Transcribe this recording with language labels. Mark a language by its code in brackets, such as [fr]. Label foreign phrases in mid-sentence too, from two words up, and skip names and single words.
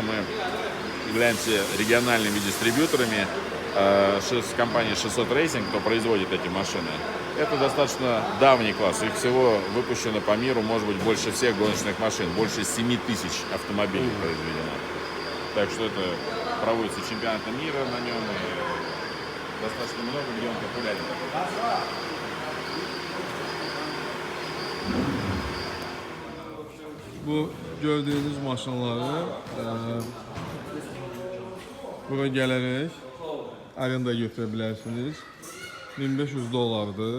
[ru] Мы являемся региональными дистрибьюторами с компанией 600 Racing, кто производит эти машины. Это достаточно давний класс, их всего выпущено по миру, может быть, больше всех гоночных машин, больше 7 тысяч автомобилей произведено. Так что это проводится чемпионаты мира на нем, и достаточно много, где он популярен. [az] Bu gördüğünüz maşınları bura gələrək arenda götürə bilərsiniz. 1500 dollardır.